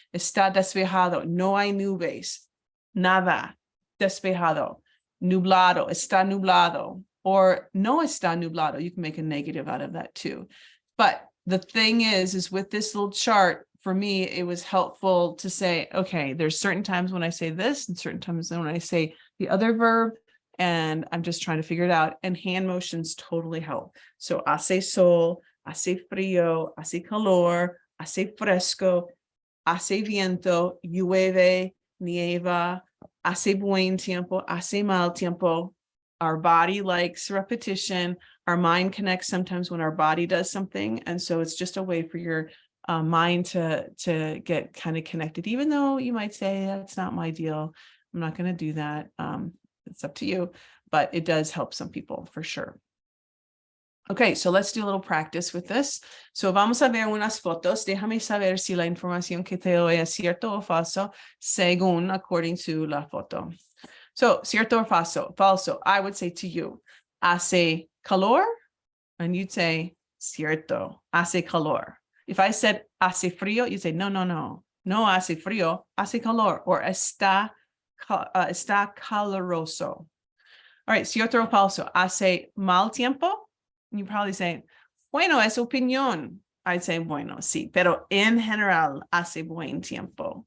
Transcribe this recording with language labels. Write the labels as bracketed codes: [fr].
[es] Está despejado, no hay nubes, nada, despejado. Nublado, está nublado, or no está nublado. [en] You can make a negative out of that too. But the thing is with this little chart, for me, it was helpful to say, okay, there's certain times when I say this and certain times when I say the other verb. And I'm just trying to figure it out. And hand motions totally help. So hace sol, hace frío, hace calor, hace fresco, hace viento, llueve, nieva, hace buen tiempo, hace mal tiempo. Our body likes repetition. Our mind connects sometimes when our body does something. And so it's just a way for your mind to get kind of connected, even though you might say, that's not my deal. I'm not going to do that. It's up to you, but it does help some people for sure. Okay, so let's do a little practice with this. [es] So vamos a ver unas fotos. Déjame saber si la información que te doy es cierto o falso, según according to la foto. So cierto or falso? Falso. [en] I would say to you, hace calor, and you'd say cierto. Hace calor. If I said hace frío, you'd say no, no, no. [es] No hace frío, hace calor, or está caloroso. All right, cierto o falso. Hace mal tiempo. You probably say, bueno, es opinión. I'd say, bueno, sí, pero en general hace buen tiempo.